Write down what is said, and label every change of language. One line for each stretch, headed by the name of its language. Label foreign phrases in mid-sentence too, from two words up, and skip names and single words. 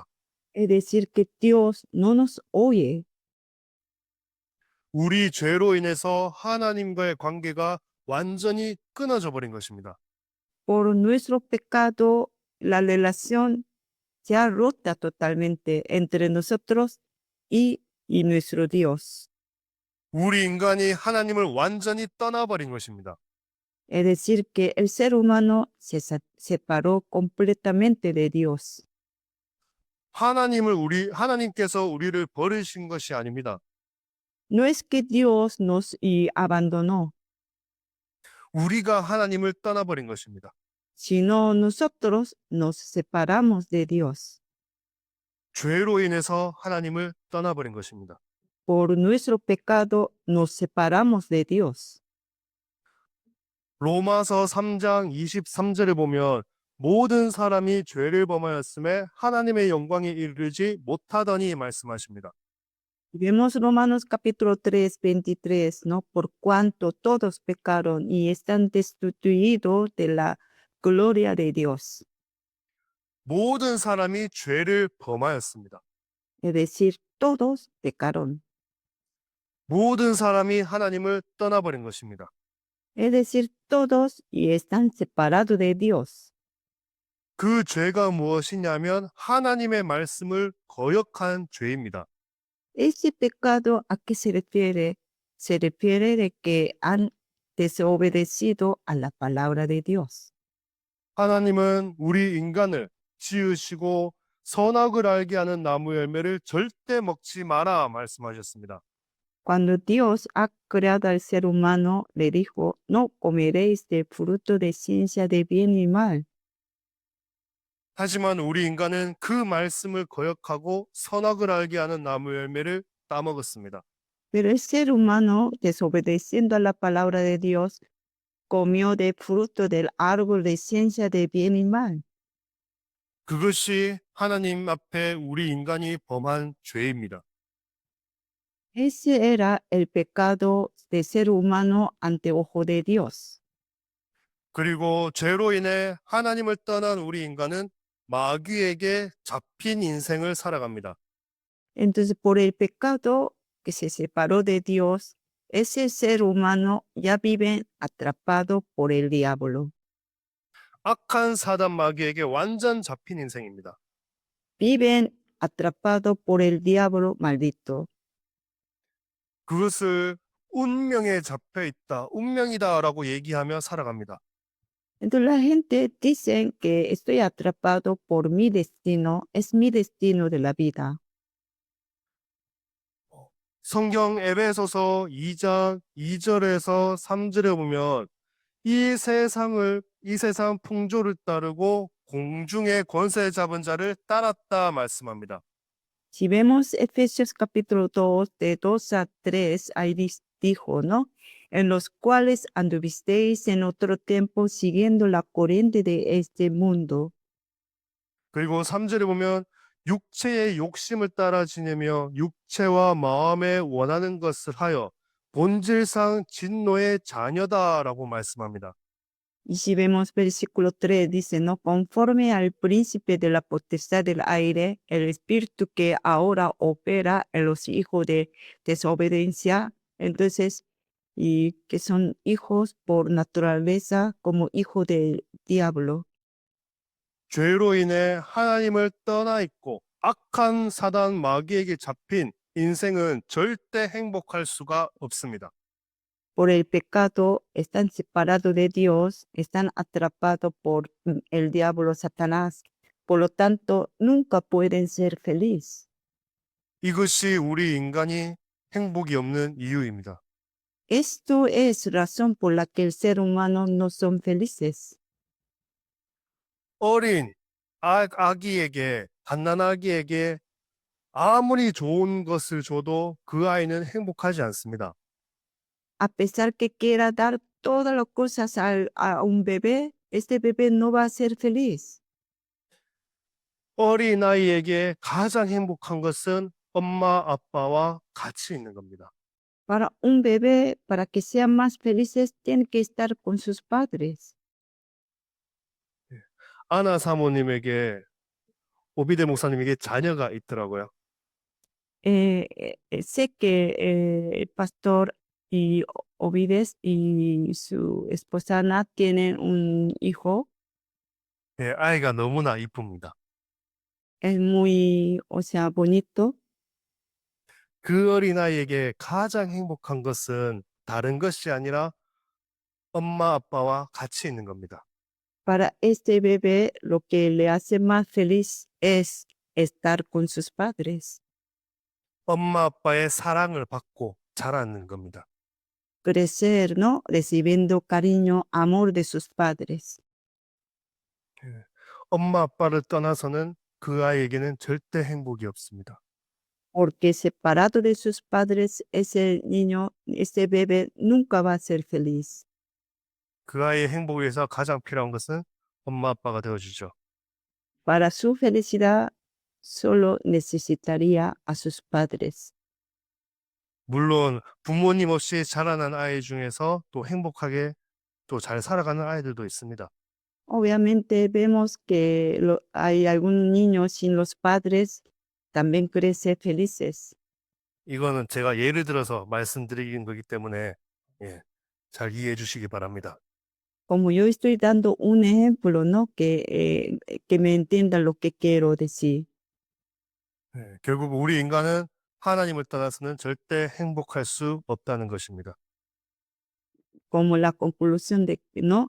Spanish: Es decir, que Dios no nos oye.
Korean: 우리 죄로 인해서 하나님과의 관계가 완전히 끊어져 버린 것입니다.
Spanish: Por nuestro pecado, la relación se ha rota totalmente entre nosotros y nuestro Dios.
Korean: 우리 인간이 하나님을 완전히 떠나버린 것입니다.
Spanish: Es decir, que el ser humano se separó completamente de Dios.
Korean: 하나님께서 우리를 버리신 것이 아닙니다.
Spanish: No es que Dios nos abandonó,
Korean: 우리가 하나님을 떠나버린 것입니다.
Spanish: sino nosotros nos separamos de Dios.
Korean: 죄로 인해서 하나님을 떠나버린 것입니다.
Spanish: Por nuestro pecado nos separamos de Dios.
Korean: 로마서 3장 23절에 보면 모든 사람이 죄를 범하였음에 하나님의 영광에 이르지 못하더니 말씀하십니다.
Spanish: Vemos Romanos capítulo 3, 23, ¿no? Por cuanto todos pecaron y están destituidos de la gloria de Dios.
Korean: 모든 사람이 죄를 범하였습니다.
Spanish: Es decir, todos pecaron.
Korean: 모든 사람이 하나님을 떠나버린 것입니다.
Spanish: Es decir, todos y están separados de Dios.
Korean: 그 죄가 무엇이냐면 하나님의 말씀을 거역한 죄입니다.
Spanish: Ese pecado a qué se refiere? Se refiere de que han desobedecido a la palabra de Dios.
Korean: 하나님은 우리 인간을 지으시고 선악을 알게 하는 나무 열매를 절대 먹지 마라 말씀하셨습니다.
Spanish: Cuando Dios ha creado al ser humano, le dijo, no comeréis del fruto de ciencia de bien y mal.
Korean: 하지만 우리 인간은 그 말씀을 거역하고 선악을 알게 하는 나무 열매를 따먹었습니다.
Spanish: Pero el ser humano, desobedeciendo a la palabra de Dios, comió del fruto del árbol de ciencia de bien y mal.
Korean: 그것이 하나님 앞에 우리 인간이 범한 죄입니다.
Spanish: Ese era el pecado del ser humano ante ojo de Dios.
Korean: 그리고 죄로 인해 하나님을 떠난 우리 인간은 마귀에게 잡힌 인생을 살아갑니다.
Spanish: Entonces, por el pecado que se separó de Dios, ese ser humano ya vive atrapado por el diablo.
Korean: 악한 사단 마귀에게 완전 잡힌 인생입니다.
Spanish: Viven atrapado por el diablo maldito.
Korean: 그것을 운명에 잡혀 있다, 운명이다라고 얘기하며 살아갑니다.
Spanish: Entonces la gente dice que estoy atrapado por mi destino, es mi destino de la vida.
Korean: 성경 에베소서 2장 2절에서 3절에 보면 이 세상 풍조를 따르고 공중의 권세 잡은 자를 따랐다 말씀합니다.
Spanish: Si vemos Efesios capítulo 2, de 2 a 3, ahí dijo, ¿no? En los cuales anduvisteis en otro tiempo siguiendo la corriente de este mundo.
Korean: 그리고 3절에 보면 육체의 욕심을 따라 지내며 육체와 마음에 원하는 것을 하여 본질상 진노의 자녀다라고 말씀합니다.
Spanish: Y si vemos versículo 3, dice, no conforme al príncipe de la potestad del aire, el espíritu que ahora opera en los hijos de desobediencia, entonces, y que son hijos por naturaleza como hijos del diablo.
Korean: 죄로 인해 하나님을 떠나 있고 악한 사단 마귀에게 잡힌 인생은 절대 행복할 수가 없습니다.
Spanish: Por el pecado están separados de Dios, están atrapados por el diablo Satanás. Por lo tanto, nunca pueden ser felices.
Korean: 이것이 우리 인간이 행복이 없는 이유입니다.
Spanish: Esto es razón por la que el ser humano no son felices.
Korean: 어린 아기에게 갓난아기에게 아무리 좋은 것을 줘도 그 아이는 행복하지 않습니다.
Spanish: A pesar que quiera dar todas las cosas a un bebé, este bebé no va a ser feliz.
Korean: 어린 아이에게 가장 행복한 것은 엄마 아빠와 같이 있는 겁니다.
Spanish: Para un bebé, para que sean más felices, tiene que estar con sus padres.
Korean: 아나 사모님에게 오비데 목사님에게 자녀가 있더라고요.
Spanish: Sé que el pastor y Ovides y su esposa Ana tienen un hijo,
Korean: 예, 아이가 너무나 이쁩니다.
Spanish: es muy, o sea, bonito.
Korean: 그 어린아이에게 가장 행복한 것은 다른 것이 아니라 엄마 아빠와 같이 있는 겁니다.
Spanish: Para este bebé, lo que le hace más feliz es estar con sus padres, 엄마 아빠의 사랑을 받고 자라는 겁니다. crecer, ¿no? Recibiendo cariño, amor de sus padres.
Korean: 엄마 아빠를 떠나서는 그 아이에게는 절대 행복이 없습니다.
Spanish: Porque separado de sus padres, ese niño, ese bebé nunca va a ser feliz.
Korean: 그 아이의 행복을 위해서 가장 필요한 것은 엄마 아빠가 되어주죠.
Spanish: Para su felicidad, solo necesitaría a sus padres.
Korean: 물론 부모님 없이 자라난 아이 중에서 또 행복하게 또 잘 살아가는 아이들도 있습니다.
Spanish: Obviamente vemos que hay algún niño sin los padres también crece felices.
Korean: 이거는 제가 예를 들어서 말씀드리는 거기 때문에 예, 잘 이해해 주시기 바랍니다.
Spanish: Como yo estoy dando un ejemplo, ¿no? Que me entiendan lo que quiero decir.
Korean: 예, 결국 우리 인간은 하나님을 떠나서는 절대 행복할 수 없다는 것입니다.
Spanish: Como la conclusión de, ¿no?